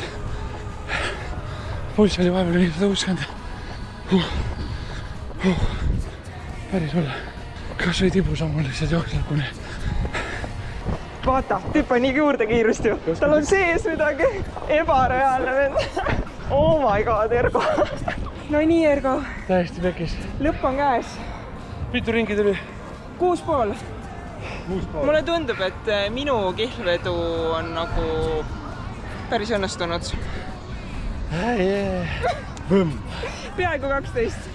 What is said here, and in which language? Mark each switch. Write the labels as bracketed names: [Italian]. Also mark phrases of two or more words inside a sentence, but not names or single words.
[Estonian] Pulss oli vahepeal 560. Päris olla. Kas või tibusammul lihtsalt jooksnud kuni. Vaata, tüüp on nii juurde kiirust ju. Tal on sees midagi ebareaalne vend. [English] Oh my god, [Estonian] Ergo. No nii, Ergo. Täiesti pekis. Lõpp on käes. Mitu ringi tuli? 6,5. Mulle tundub, et minu kihlvedu on nagu päris õnnestunud. Peaaegu 12.